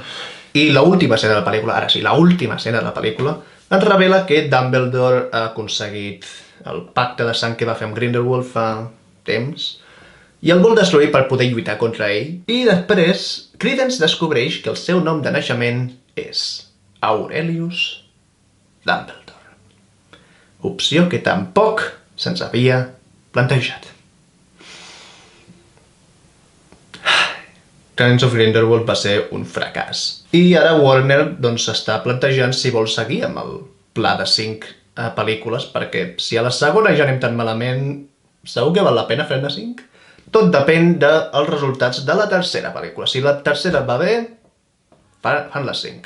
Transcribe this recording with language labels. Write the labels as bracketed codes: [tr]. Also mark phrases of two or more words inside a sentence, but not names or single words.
[ca] I l'última escena de la pel·lícula, ara sí, l'última escena de la pel·lícula, ens revela que Dumbledore ha aconseguit el pacte de sang que va fer amb Grindelwald fa temps, i el vol destruir per poder lluitar contra ell. I després, Credence descobreix que el seu nom de naixement és Aurelius Dumbledore. Opció que tampoc se'ns havia plantejat. Crimes of Grindelwald va ser un fracàs. I ara Warner s'està plantejant si vol seguir amb el pla de 5 pel·lícules, perquè si a la segona ja anem tan malament, segur que val la pena fer-ne 5? Tot depèn dels resultats de la tercera pel·lícula. Si la tercera va bé, fan les 5.